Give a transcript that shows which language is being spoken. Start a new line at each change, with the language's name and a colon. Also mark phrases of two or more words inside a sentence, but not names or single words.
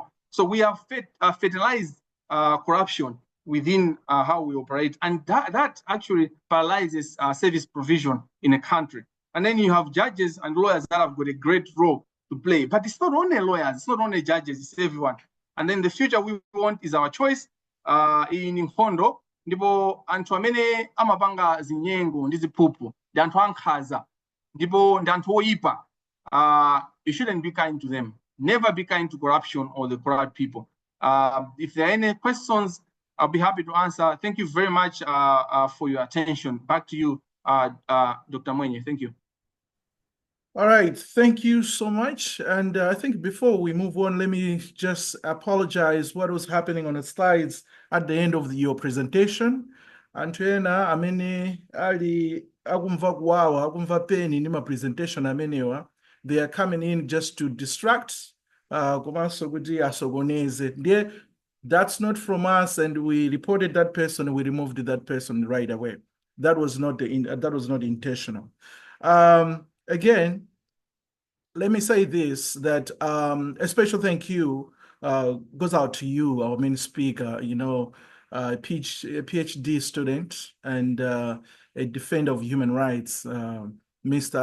English: So we have fertilized corruption within how we operate, and that actually paralyzes service provision in a country. And then you have judges and lawyers that have got a great role to play, but it's not only lawyers, it's not only judges, it's everyone. And then the future we want is our choice.
Nyanja: In Mfondo, ndipo anthu amene amapanga zinyengo ndi ziphuphu ndi anthu ankhanza, ndipo ndi anthu oyipa.
English: You shouldn't be kind to them. Never be kind to corruption or the corrupt people. If there are any questions I'll be happy to answer. Thank you very much for your attention. Back to you, Dr. Mwenye. Thank you. All right, thank you so much. And I think before we move on, let me just apologize what was happening on the slides at the end of your presentation.
Nyanja: Antwena amene ali akumva kuwawa, akumva peni ni ma presentation amenewa.
English: They are coming in just to distract,
Nyanja: komanso kuti asokoneze. Ndiye,
English: that's not from us, and we reported that person, we removed that person right away. That was not intentional. Again, let me say this, that a special thank you goes out to you, our main speaker, you know, a PhD student and a defender of human rights, Mr.